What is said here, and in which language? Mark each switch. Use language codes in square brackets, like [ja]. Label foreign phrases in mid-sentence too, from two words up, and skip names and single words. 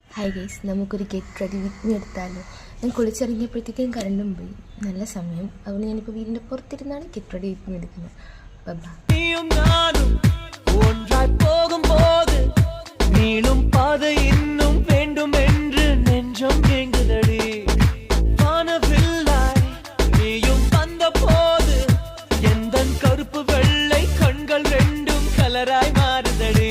[en] hi guys, [ml] നമുക്കൊരു [en] get ready with me [ml] എടുത്താലോ. ഞാൻ കുളിച്ചിറങ്ങിയപ്പോഴത്തേക്കും കറണ്ടും പോയി. നല്ല സമയം. അതുകൊണ്ട് ഞാനിപ്പോൾ വീടിൻ്റെ പുറത്തിരുന്നാണ് [en] get ready with me [ml] എടുക്കുന്നത്. [ta] நீளும் பாதை இன்னும் வேண்டும் என்று நெஞ்சம் ஏங்குதடி. வானவில்லாய் நீயும் வந்த போது எந்தன் கருப்பு வெள்ளை கண்கள் ரெண்டும் கலராய் மாறுதடி.